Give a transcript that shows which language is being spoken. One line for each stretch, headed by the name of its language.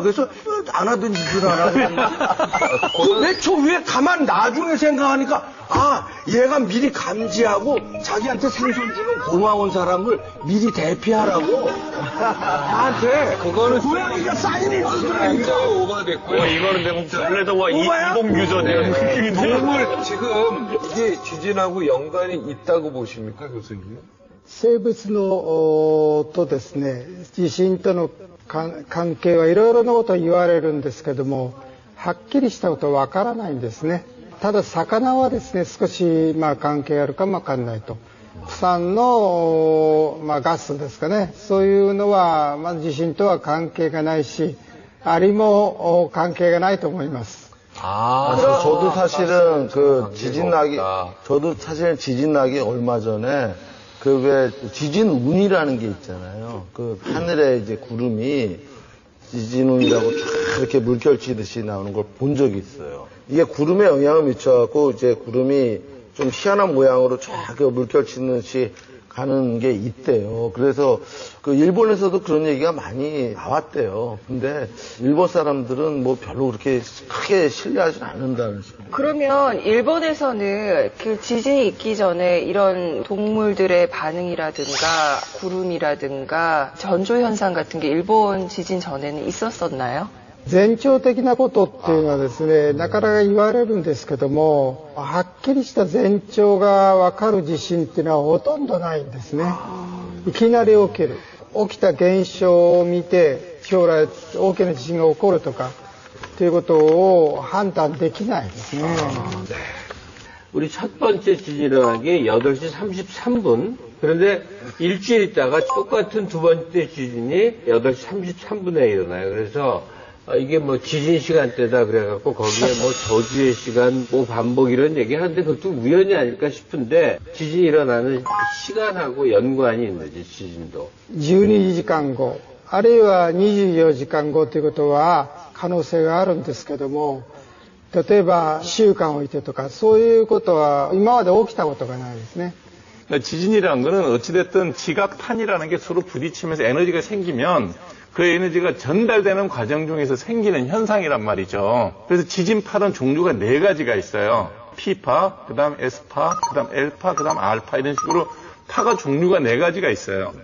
Korean: 그래서 안 하던 짓을 안 하고 왜 저 위에 가만 나중에 생각하니까 얘가 미리 감지하고 자기한테 생선 주는 고마운 사람을 미리 대피하라고 나한테 그거는 고양이가 사인을 굉장히 주더라고요. 오버됐고요. 이거는 전래동화 이동규전이에요. 동물 지금 이게 지진하고 연관이 있다고 보십니까, 교수님?
Japanese: 生物のとですね、地震との関係はいろいろなことを言われるんですけども、はっきりしたことはわからないんですね。ただ魚はですね、少し関係あるかもわかんないと。プサンのガスですかね、そういうのは地震とは関係がないし、アリも関係がないと思います。
Korean: 저도 사실은 그 지진 나기, 저도 사실 지진 나기 얼마 전에 그 왜 지진 운이라는 게 있잖아요. 그 하늘에 이제 구름이 지진 운이라고 쫙 이렇게 물결치듯이 나오는 걸 본 적이 있어요. 이게 구름에 영향을 미쳐갖고 이제 구름이 좀 희한한 모양으로 쫙 물결치듯이 가는 게 있대요. 그래서 그 일본에서도 그런 얘기가 많이 나왔대요. 근데 일본 사람들은 뭐 별로 그렇게 크게 신뢰하지 않는다는 식으로. 그러면 일본에서는 그 지진이 있기 전에 이런 동물들의 반응이라든가 구름이라든가 전조 현상 같은 게 일본 지진 전에는 있었었나요?
Japanese: 前兆的なことっていうのはですね、なかなか言われるんですけども、はっきりした前兆がわかる地震っていうのはほとんどないんですね。いきなり起きる。起きた現象を見て、将来大きな地震が起こるとか、ということを判断できないですね。
Korean: 우리 첫 번째 지진이 일어난 게 8시 33분. 그런데 일주일 있다가 똑같은 두 번째 지진이 8시 33분에 일어나요. 그래서 이게 뭐 지진 시간대다 그래갖고 거기에 뭐 저주의 시간, 뭐 반복 이런 얘기 하는데 그것도 우연이 아닐까 싶은데 지진이 일어나는 시간하고 연관이 있는 거지, 지진도.
Japanese: 12時間後、あるいは24時間後ということは可能性があるんですけども、例えば1週間置いてとかそういうことは今まで起きたことがないですね。
Korean: 지진이라는 거는 어찌됐든 지각탄이라는 게 서로 부딪히면서 에너지가 생기면 그 에너지가 전달되는 과정 중에서 생기는 현상이란 말이죠. 그래서 지진파는 종류가 4가지가 있어요. P파, 그 다음 S파, 그 다음 L파, 그 다음 R파 이런 식으로 파가 종류가 4가지가 있어요.